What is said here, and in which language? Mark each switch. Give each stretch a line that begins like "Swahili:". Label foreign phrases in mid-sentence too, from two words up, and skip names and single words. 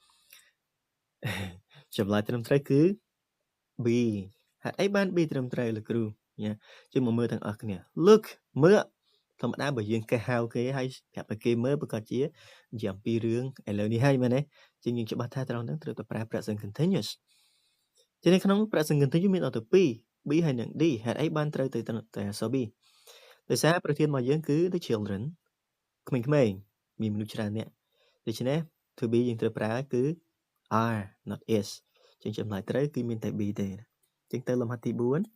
Khmer: ចម្លើយត្រឹមត្រូវគឺ B ហេតុអីបាន B ត្រឹមត្រូវលោកគ្រូជាងមកមើលទាំងអស់គ្នា look មើលធម្មតាបើយើងកេះហៅគេ ហើយប្រាប់ឲ្យគេមើលប្រកាសជានិយាយអំពីរឿងឥឡូវនេះហើយមែនទេជាងយើងច្បាស់ថាត្រង់ហ្នឹងត្រូវតែប្រើ
English: present continuous
Khmer: ជានៅក្នុង
English: present continuous
Khmer: មានអត់ទៅ2 B ហើយនិង D ហេតុអីបានត្រូវទៅតែអក្សរ B ដោយសារប្រធានរបស់យើងគឺ
English: the children
Khmer: ក្មេងៗមានមនុស្សច្រើនអ្នកដូច្នេះ
English: to be
Khmer: យើងត្រូវប្រើគឺ
English: are not is
Khmer: ជាងចម្លើយត្រូវគឺមានតែ B ទេជាងទៅលំហាត់ទី4